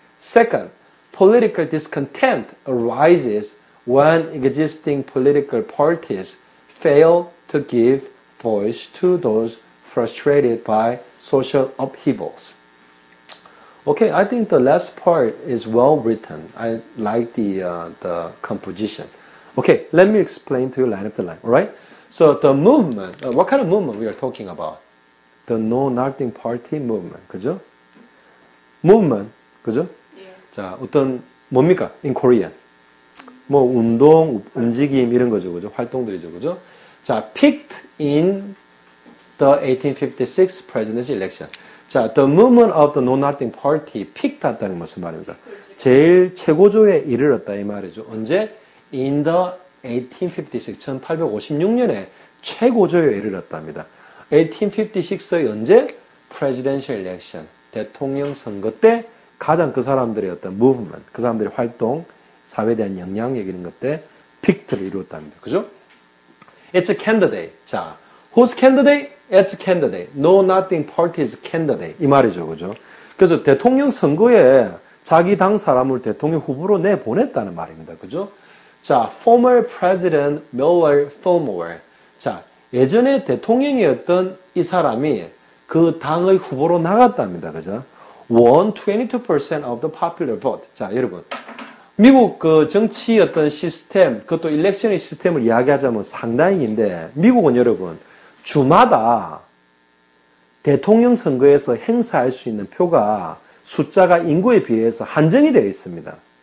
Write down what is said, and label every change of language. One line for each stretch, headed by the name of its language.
English: Second, political discontent arises when existing political parties fail to give voice to those frustrated by social upheavals. Okay, I think the last part is well written. I like the composition. Okay, let me explain to you line after line, all right? So the movement, what kind of movement we are talking about? The Know-Nothing Party movement,
Korean: 그죠?
English: Movement,
Korean: 그죠? 예. 자, 어떤, 뭡니까?
English: In Korean.
Korean: 뭐, 운동, 움직임, 이런 거죠, 그죠? 활동들이죠, 그죠? 자,
English: picked in the 1856 presidential election.
Korean: 자,
English: the movement of the Know-Nothing Party picked
Korean: 했다는 무슨 말입니까? 제일 최고조에 이르렀다 이 말이죠. 언제?
English: In the 1856,
Korean: 1856년에 최고조에 이르렀답니다. 1856의 언제?
English: Presidential election,
Korean: 대통령 선거 때 가장 그 사람들의 어떤 movement, 그 사람들의 활동, 사회에 대한 영향력 이런 것 때 픽트를 이루었답니다. 그죠?
English: It's a candidate.
Korean: 자,
English: who's candidate? It's a candidate. Know-Nothing Party's candidate.
Korean: 이 말이죠. 그죠? 그래서 대통령 선거에 자기 당 사람을 대통령 후보로 내보냈다는 말입니다. 그죠? 자,
English: former President Millard Fillmore.
Korean: 자, 예전에 대통령이었던 이 사람이 그 당의 후보로 나갔답니다. 그죠?
English: Won 22% of the popular vote.
Korean: 자, 여러분. 미국 그 정치 어떤 시스템, 그것도 일렉션의 시스템을 이야기하자면 상당히인데, 미국은 여러분, 주마다 대통령 선거에서 행사할 수 있는 표가 숫자가 인구에 비해서 한정이 되어 있습니다.